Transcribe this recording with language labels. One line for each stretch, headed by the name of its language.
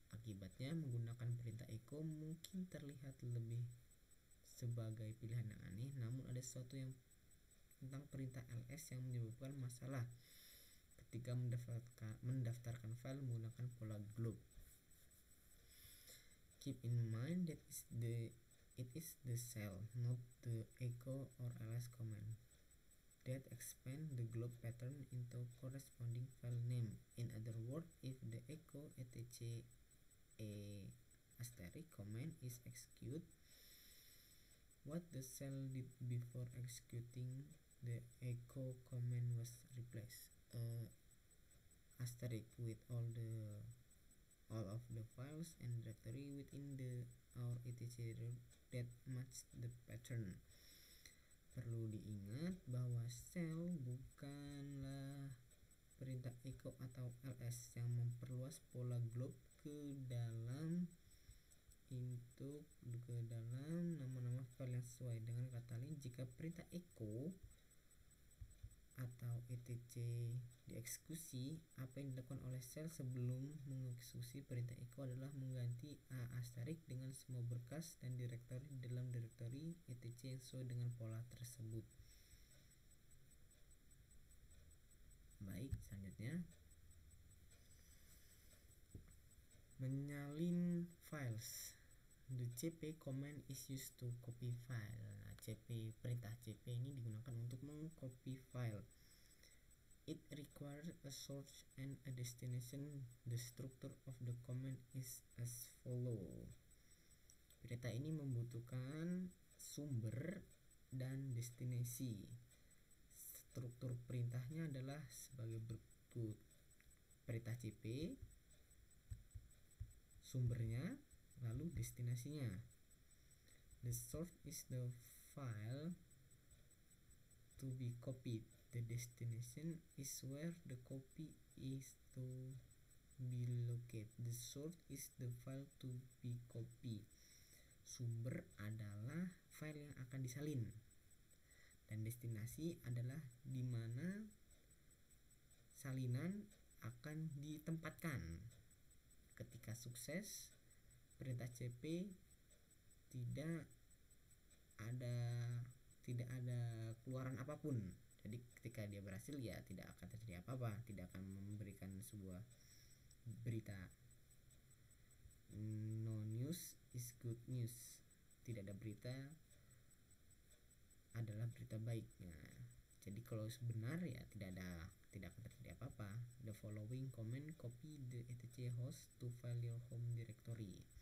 Indonesian: Akibatnya, menggunakan perintah echo mungkin terlihat lebih sebagai pilihan yang aneh, namun ada sesuatu yang tentang perintah ls yang menyebabkan masalah ketika mendaftarkan file menggunakan pola globe.
English: Keep in mind that it is the shell, not the echo or ls command, that expand the glob pattern into corresponding file name. In other words, if the echo etc a * command is executed, what the shell did before executing the echo command was replaced * with all of the files and directory within our etc that match the pattern.
Indonesian: Perlu diingat bahwa shell bukanlah perintah echo atau ls yang memperluas pola glob ke dalam nama-nama file yang sesuai. Dengan kata lain, jika perintah echo atau etc dieksekusi, apa yang dilakukan oleh shell sebelum mengeksekusi perintah echo adalah mengganti * dengan semua berkas dan direktori dalam direktori etc yang sesuai dengan pola tersebut. Baik, selanjutnya menyalin files.
English: The cp command is used to copy file.
Indonesian: Nah, perintah cp ini digunakan untuk mengcopy file.
English: It requires a source and a destination. The structure of the command is as follow.
Indonesian: Perintah ini membutuhkan sumber dan destinasi. Struktur perintahnya adalah sebagai berikut: perintah cp, sumbernya, lalu destinasinya.
English: The source is the file to be copied. The destination is where the copy is to be located. The source is the file to be copied.
Indonesian: Sumber adalah file yang akan disalin, dan destinasi adalah di mana salinan akan ditempatkan. Ketika sukses, perintah cp tidak ada keluaran apapun. Jadi ketika dia berhasil, ya tidak akan terjadi apa-apa, tidak akan memberikan sebuah berita.
English: No news is good news.
Indonesian: Tidak ada berita adalah berita baik. Nah, jadi kalau benar, ya tidak akan terjadi apa-apa.
English: The following command copy the etc host to file your home directory.